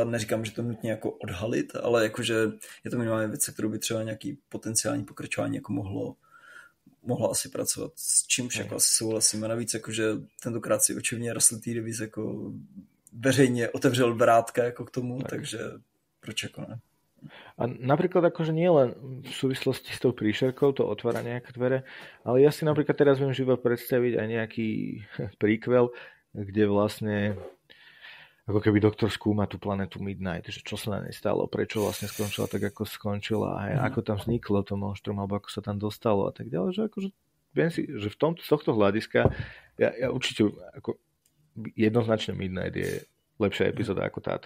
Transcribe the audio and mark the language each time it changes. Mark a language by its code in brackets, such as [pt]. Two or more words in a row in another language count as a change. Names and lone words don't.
[cs] Neříkám, že to nutně jako odhalit, ale jakože je to minimálně věc, se kterou by třeba nějaký potenciální pokračování jako mohlo asi pracovat, s čímž jako asi souhlasím. A navíc jakože tentokrát si očivně Russell T. Davies jako veřejně otevřel vrátka jako k tomu, takže proč jako ne? [sk] A napríklad akože nie len v súvislosti s tou príšerkou to otvára nejaké dvere, ale ja si napríklad teraz viem živo predstaviť aj nejaký prequel, kde vlastne ako keby doktor skúma tú planetu Midnight, že čo sa na nej stalo, prečo vlastne skončila tak, ako skončila, a ako tam vzniklo to monštrum, alebo ako sa tam dostalo a tak ďalej, že akože viem si, že z tohto hľadiska ja určite ako jednoznačne Midnight je lepšia epizóda ako táto.